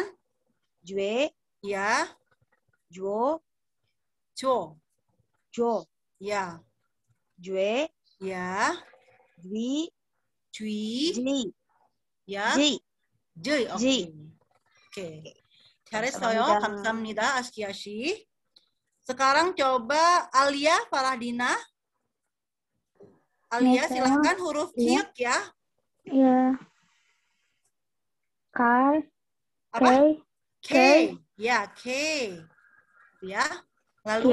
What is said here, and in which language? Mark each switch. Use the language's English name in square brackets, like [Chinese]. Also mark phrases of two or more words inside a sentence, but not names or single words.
[Indonesian] Jue. ya, Jo. co. Jo. Ya, Jue. ya, Jui. cui, Ji. ya, Ji. jui. Oke. Ji. Oke. [Korean] 잘했어요. 감사합니다. 감사합니다, 아스키아시. [Indonesian] Sekarang coba Alia Farahdina. Alia, silahkan huruf kiuk ya. Iya. Kai. Apa? K. K. Ya, K. Ya. Lalu